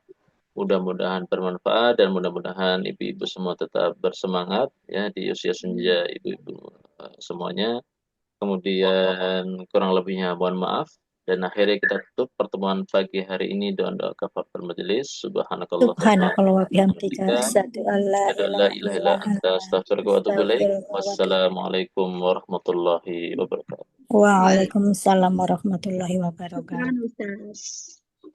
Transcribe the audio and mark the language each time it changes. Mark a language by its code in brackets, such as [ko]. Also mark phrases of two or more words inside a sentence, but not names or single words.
[id] Mudah-mudahan bermanfaat dan mudah-mudahan ibu-ibu semua tetap bersemangat ya di usia senja ibu-ibu semuanya. Kemudian kurang lebihnya mohon maaf. Dan akhirnya kita tutup pertemuan pagi hari ini doa [ar] كفارة المجلس. Subhanakallah سبحانك اللهم وبحمدك أشهد أن لا la ilaha ilaha illa illa anta أنت أستغفرك وأتوب إليك. أستغفرك وأتوب إليك. والسلام عليكم ورحمة الله وبركاته. وعليكم السلام ورحمة الله وبركاته. شكرا أستاذ.